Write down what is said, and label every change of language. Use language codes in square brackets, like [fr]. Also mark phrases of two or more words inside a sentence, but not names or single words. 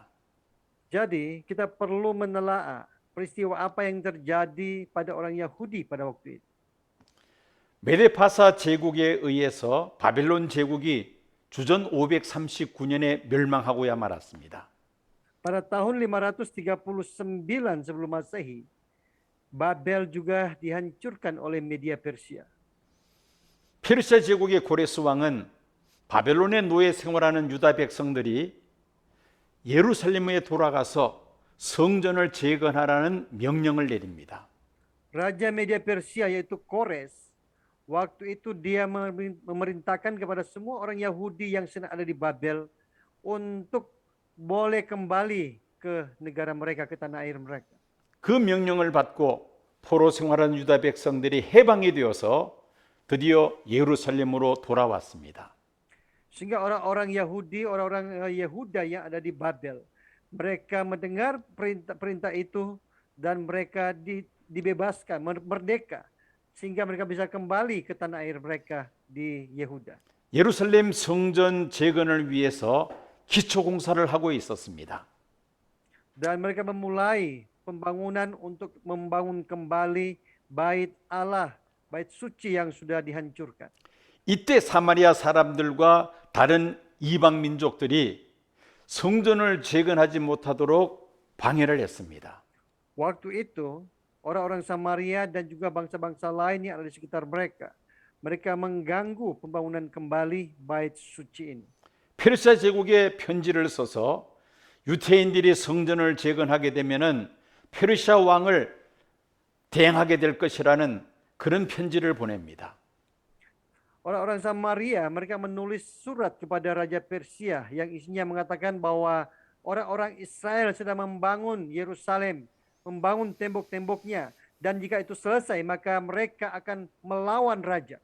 [id] Jadi, kita perlu menelaah peristiwa apa yang terjadi pada orang Yahudi pada waktu itu. [ko] 메데파사 제국에 의해서 바벨론 제국이 주전 539년에 멸망하고야 말았습니다. [id] Pada tahun 539 sebelum Masehi, Babel juga dihancurkan oleh Media Persia. [ko] 페르시아 제국의 고레스 왕은 바벨론의 노예 생활하는 유다 백성들이 예루살렘에 돌아가서 성전을 재건하라는 명령을 내립니다. [id] Raja Media Persia yaitu Kores, waktu itu dia memerintahkan kepada semua orang Yahudi yang sedang ada di Babel untuk boleh kembali ke negara mereka, ke tanah air mereka. [ko] 그 명령을 받고 포로 생활하는 유다 백성들이 해방이 되어서 드디어 예루살렘으로 돌아왔습니다. [id] Sehingga orang-orang Yahudi, orang-orang Yehuda yang ada di Babel, mereka mendengar perintah itu dan mereka dibebaskan, merdeka, sehingga mereka bisa kembali ke tanah air mereka di Yehuda. [ko] 예루살렘 성전 재건을 위해서 기초 공사를 하고 있었습니다. [id] Dan mereka memulai pembangunan untuk membangun kembali bait Allah, bait suci yang sudah dihancurkan. [ko] 이때 사마리아 사람들과 다른 이방 민족들이 성전을 재건하지 못하도록 방해를 했습니다. [id] Waktu itu, orang-orang Samaria dan juga bangsa-bangsa lain yang ada di sekitar mereka, mereka mengganggu pembangunan kembali bait suci ini. [ko] 페르시아 제국에 편지를 써서 유태인들이 성전을 재건하게 되면은 페르시아 왕을 대항하게 될 것이라는 그런 편지를 보냅니다. [id] Orang-orang Samaria, mereka menulis surat kepada Raja Persia yang isinya mengatakan bahwa orang-orang Israel sedang membangun Yerusalem, membangun tembok-temboknya, dan jika itu selesai maka mereka akan melawan raja.